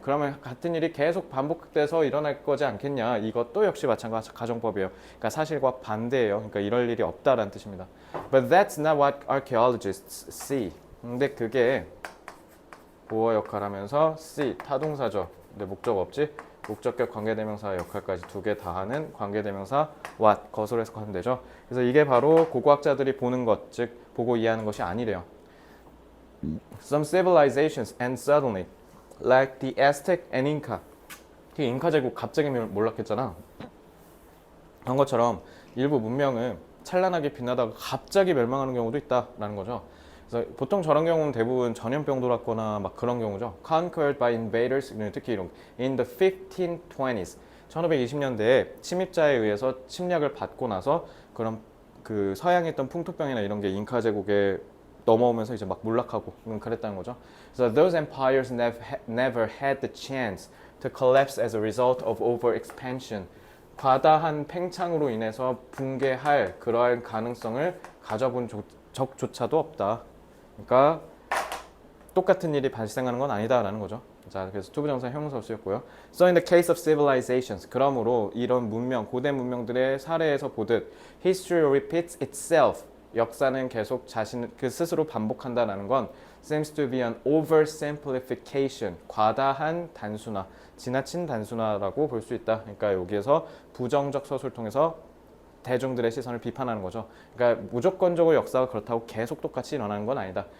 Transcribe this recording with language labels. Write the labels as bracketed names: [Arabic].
[Korean] 그러면 같은 일이 계속 반복돼서 일어날 거지 않겠냐. 이것도 역시 마찬가지 가정법이에요. 그러니까 사실과 반대예요. 그러니까 이럴 일이 없다라는 뜻입니다. [English] But that's not what archaeologists see. [Korean] 근데 그게 보어 역할하면서 see 타동사죠. 근데 목적 없지. 목적격 관계대명사 역할까지 두 개 다 하는 관계대명사 what 것으로 해석하면 되죠. 그래서 이게 바로 고고학자들이 보는 것, 즉 보고 이해하는 것이 아니래요. [English] Some civilizations end suddenly, like the Aztec and Inca. [Korean] 그 잉카 제국 갑자기 몰락했잖아. 그런 것처럼 일부 문명은 찬란하게 빛나다가 갑자기 멸망하는 경우도 있다라는 거죠. 그래서 보통 저런 경우는 대부분 전염병 돌았거나 막 그런 경우죠. [English] Conquered by invaders, [Korean] 특히 이런 [English] in the 1520s, [Korean] 1520년대에 침입자에 의해서 침략을 받고 나서 그런 그 서양에 있던 풍토병이나 이런 게 잉카 제국에 넘어오면서 이제 막 몰락하고 그랬다는 거죠. [English] So those empires never had the chance to collapse as a result of overexpansion. [Korean] 과다한 팽창으로 인해서 붕괴할 그러한 가능성을 가져본 적조차도 없다. 그러니까 똑같은 일이 발생하는 건 아니다라는 거죠. 자, 그래서 투부정사 형용사로 쓰였고요. [English] So in the case of civilizations, [Korean] 그러므로 이런 문명, 고대 문명들의 사례에서 보듯 [English] history repeats itself. [Korean] 역사는 계속 그 스스로 반복한다라는 건 [English] seems to be an oversimplification. [Korean] 과다한 단순화, 지나친 단순화라고 볼 수 있다. 그러니까 여기에서 부정적 서술을 통해서 대중들의 시선을 비판하는 거죠. 그러니까 무조건적으로 역사가 그렇다고 계속 똑같이 일어나는 건 아니다.